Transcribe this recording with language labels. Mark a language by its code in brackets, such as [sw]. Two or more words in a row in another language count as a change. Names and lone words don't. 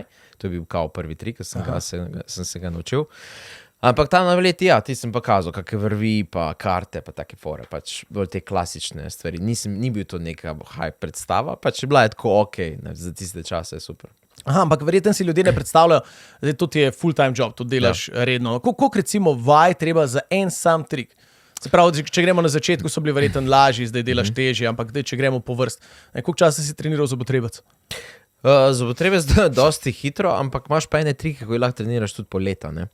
[sl] To je bil kao prvi trik, ki sem se ga naučil. Ampak tam na Valeti, ti sem pa kazal, kakve vrvi pa karte pa take fore, pač bolj te klasične stvari. Ni bil to neka hype predstava, pač je bila je tako okej, za tiste čase je super. Ampak verjetno si ljudje ne predstavljajo, da to ti je [en] full time job, [sl] to delaš redno. Koliko recimo vaj treba za en sam trik? Se pravi, če gremo na začetku, so bili verjetno lažji, zdaj delaš težje, ampak če gremo po vrst. Koliko časa si treniral zobotrebec? Zobotrebec dosti hitro, ampak imaš pa ene trike, ko jih lahko treniraš tudi po leta, ne.